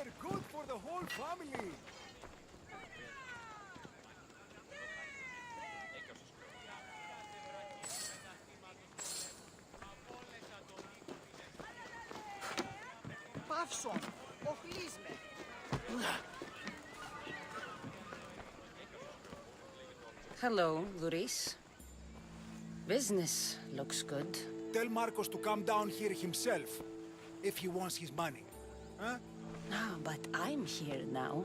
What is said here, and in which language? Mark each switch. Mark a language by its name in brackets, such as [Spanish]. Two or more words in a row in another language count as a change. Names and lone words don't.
[English] Good for the whole family! [Greek] Παύσον! Οχλείς με! [English] Hello, Luis. Business looks good. Tell Marcos to come down here himself, if he wants his money. Huh? No, but I'm here now.